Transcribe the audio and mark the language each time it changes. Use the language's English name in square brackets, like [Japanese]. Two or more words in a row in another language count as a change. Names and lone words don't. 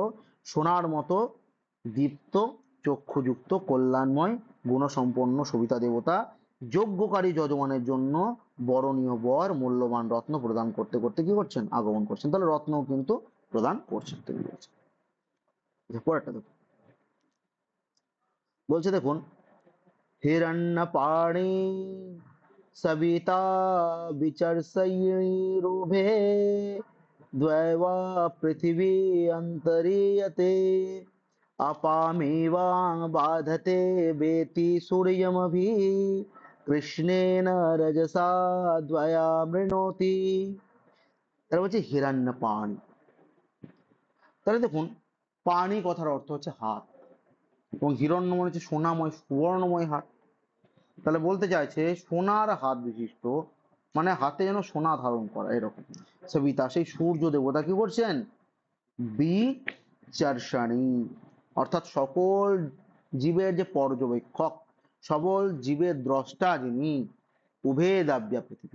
[Bangla] সোনার মতো দীপ্ত চক্ষুযুক্ত কল্যাণময় গুণসম্পন্ন সবিতা দেবতা যজ্ঞকারী যজমানের জন্য বরণীয় বর মূল্যবান রত্ন প্রদান করতে করতে কি করছেন, আগমন করছেন। তাহলে রত্নও কিন্তু প্রদান করছেন। পরেরটা দেখুন, বলছে দেখুন, [Sanskrit] हिरण्यपाणि सविता विचर्षयिरुभे द्वैवा पृथिवी अन्तरीयते अपामेवा बाधते वेति सूर्यमभि कृष्णेन रजसा द्वया मृणोति। [Bangla] তাহলে বলছে হিরণ্য পাণি। তাহলে দেখুন, পাণি কথার অর্থ হচ্ছে হাত, এবং হিরণ্য মানে হচ্ছে সোনাময় সুবর্ণময় হাত। তাহলে বলতে চাইছে সোনার হাত বিশিষ্ট, মানে হাতে যেন সোনা ধারণ করা এরকম সবিতা সেই সূর্য দেবতা কি করছেন, বিচারসাণী, অর্থাৎ সকল জীবের যে পর্যবেক্ষক, সকল জীবের দ্রষ্টা যিনি, [Sanskrit] উভে দাব্যা পৃথিবী।